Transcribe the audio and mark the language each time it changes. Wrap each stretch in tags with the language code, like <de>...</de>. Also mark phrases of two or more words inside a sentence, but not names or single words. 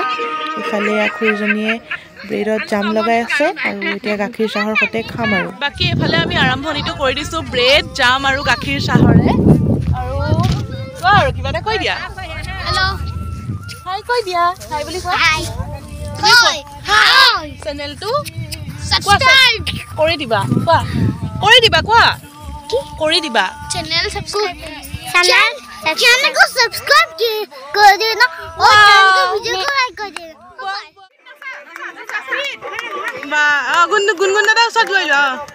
<as>ইফালে খুৰীজনীয়ে ব্ৰেডত জাম লগাই আছে আৰু এতিয়া গাখীৰ চাহৰ সৈতে খাম আৰু বাকী এইফালে আমি আৰম্ভণিটো কৰি দিছোঁ ব্ৰেড, জাম আৰু গাখীৰ চাহৰে। আৰু কিবা এটা কৈ দিয়া।</as> <en>hello hi</en> <as>কৈ দিয়া। হাই বুলি কোৱা। চেনেলটো সাবস্ক্ৰাইব কৰি দিবা। কোৱা কৰি দিবা, কোৱা কৰি দিবা।</as> <hi>चैनल को सब्सक्राइब कर देना और चैनल को वीडियो को लाइक कर देना।</hi> <as>বা গুনগুন দাদা ওচৰত লৈ ল।</as>